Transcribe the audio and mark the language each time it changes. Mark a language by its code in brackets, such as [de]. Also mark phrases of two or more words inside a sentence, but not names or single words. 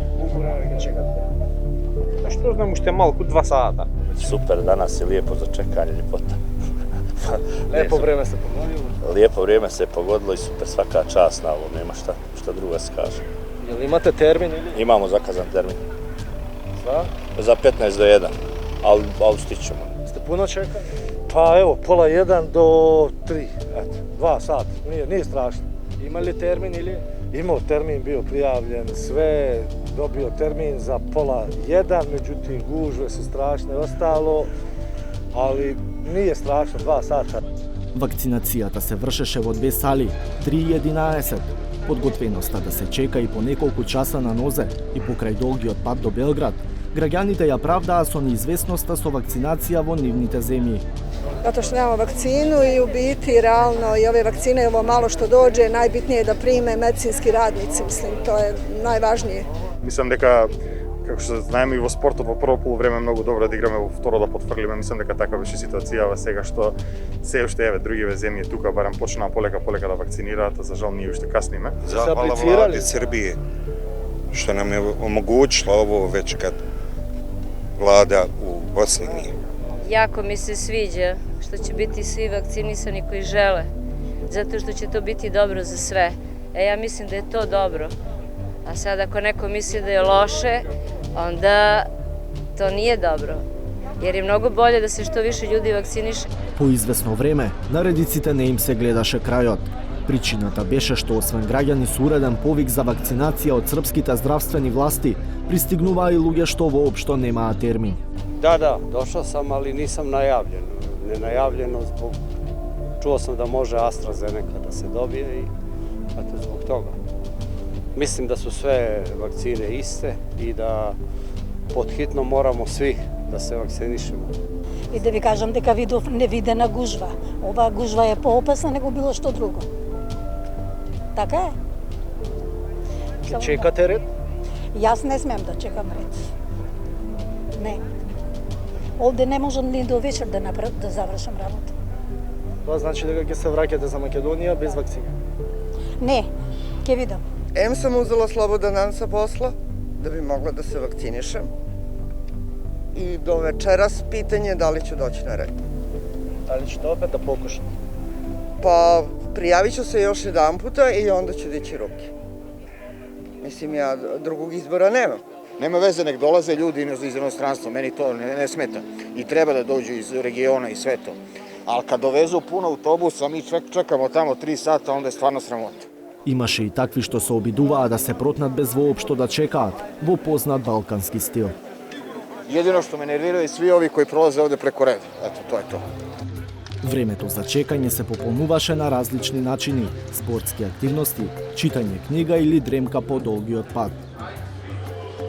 [mk] Што знам, уште малку 2 сата. [sr] Супер, данас е лијепо за чекање, љепота. Лепо време се погодило. Лијепо време се погодило и супер, свака част на ово, нема šta друго се каже. Јел имате термин или? Имамо заказан термин. За? За 15 до 1, ali stićemo. [mk] Сте пуно чекали? [sr] Pa evo, pola 1 do 3, eto, 2 sata, nije strašno. [mk] Има ли термин или? [sr] Imao termin, bio prijavljen, sve, dobio termin za pola 1, međutim gužve su strašne, ostalo, ali nije strašno, 2 sata. [mk] Вакцинацијата се вршеше во 2 сали, 3 и 11. Подготвеноста да се чека и по неколку часа на нозе и покрај долгиот пат до Белград, граѓаните ја правдаа со неизвестноста со вакцинација во нивните земји. [sr] Zato što nemamo vakcinu i u biti realno i ove vakcine, ovo malo što dođe, najbitnije je da prime medicinski radnici, mislim, to je najvažnije. [mk] Мислам дека, како што знаеме и во спортот во прво полувреме многу добро да играме, во второ да потфрлиме. Мислам дека така беше ситуацијава сега што се уште еве другиве земји тука барем почнаа полека да вакцинираат, а за жал ние уште касниме. [sr] Zahvala vladi Srbije što nam je omogućila ovo već kad vlada u Bosni nije. Jako mi se sviđa što će biti svi vakcinisani koji žele, zato što će to biti dobro za sve. Ja mislim da je to dobro. A sad ako neko misli da je loše, onda to nije dobro. Jer je mnogo bolje da se što više ljudi vakciniše. [mk] По известно време, на редиците не им се гледаше крајот. Причината беше што освен граѓани со уреден повик за вакцинација од српските здравствени власти, пристигнуваа и луѓе што воопшто немаа термин. [sr] Da, došao sam, ali nisam najavljen. Nenajavljeno zbog... Čuo sam da može AstraZeneca da se dobije i eto zbog toga. Mislim da su sve vakcine iste i da podhitno moramo svi da se vakcinišemo. I da vi kažem [mk] дека видов невидена гужва. Ова гужва е поопасна него било што друго. Така е. Ќе чекате ред? Јас не смем да чекам ред. Не. Овде не можам ни до вечер да завршам работа. Тоа значи дека ќе се враќате за Македонија без вакцина? Не, ќе видам. [sr] Em sam uzela slobodan dan sa posla da bi mogla da se vakcinišem i do večeras pitanje da li ću doći na red. Da li ćete opet da pokušate? Pa prijavit ću se još jedan puta i onda ću dići ruke. Mislim, ja drugog izbora nemam. Nema veze, nek dolaze ljudi iz inostranstva, meni to ne smeta. I treba da dođu iz regiona i sve to. Ali kad dovezu puno autobusa, mi čekamo tamo 3 sata, onda je stvarno sramota. [mk] Имаше и такви што се обидуваа да се протнат без воопшто да чекаат, во познат балкански стил. [sr] Jedino što me nerviraju svi ovi koji prolaze ovde preko reda. Eto, to je to. [mk] Времето за чекање се пополнуваше на различни начини, спортски активности, читање книга или дремка по долгиот пат.